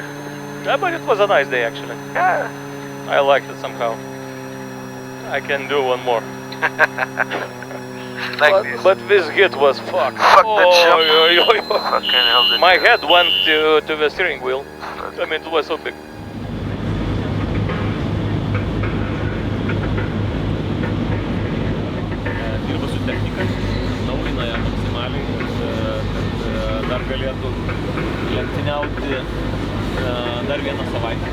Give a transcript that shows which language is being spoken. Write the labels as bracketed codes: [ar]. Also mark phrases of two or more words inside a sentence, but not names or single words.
[en] Yeah, but it was a nice day actually. Yeah. I liked it somehow. I can do one more. Like this. But this hit was fuck. Fuck that jump. Oi. Fucking hell. that My jump. head went to the steering wheel. I mean, it was so big. [lt] Dirba su technika, naujina ją maksimaliai, kad dar galėtų lenktyniauti dar vieną savaitę.